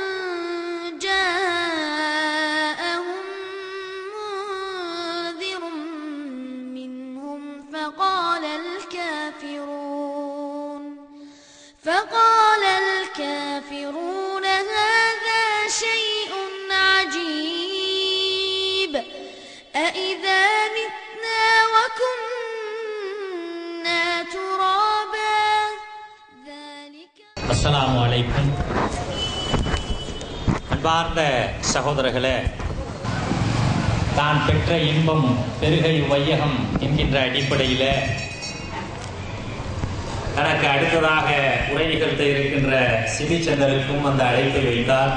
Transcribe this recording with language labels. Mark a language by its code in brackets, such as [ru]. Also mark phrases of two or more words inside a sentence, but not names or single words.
[ar] جاءهم منذر منهم فقال الكافرون هذا شيء عجيب أإذا متنا وكنا ترابا ذلك. السلام عليكم. [ta] அன்பார்ந்த சகோதரர்களே, தான் பெற்ற இன்பம் பெருகை வையகம் என்கின்ற அடிப்படையில் தனக்கு அடுத்ததாக உரை நிகழ்த்த இருக்கின்ற சிபிச்சந்தருக்கும் அந்த அழைப்பை வைத்தார்.